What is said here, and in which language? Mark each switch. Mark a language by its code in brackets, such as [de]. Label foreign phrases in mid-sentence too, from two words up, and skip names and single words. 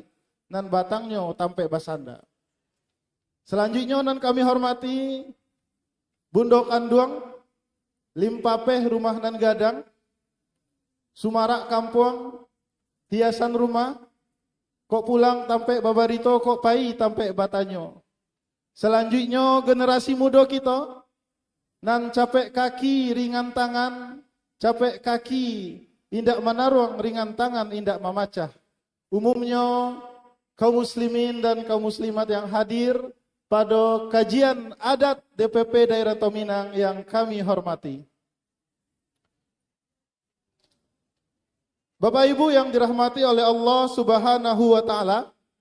[min] Nan batangnya tampe basanda. Selanjutnya nan kami hormati Bundok Anduang, Limpapeh rumah nan gadang, Sumarak Kampuang, hiasan rumah, kok pulang tampe babarito, kok pai tampe batanyo. Selanjutnya generasi muda kita, nan capek kaki ringan tangan, capek kaki indak manaruang ringan tangan indak memacah. [id] Umumnya kaum muslimin dan kaum muslimat yang hadir pada kajian adat DPP Daerah Tominang yang kami hormati. Bapak Ibu yang dirahmati oleh Allah [ar] سبحانه وتعالى,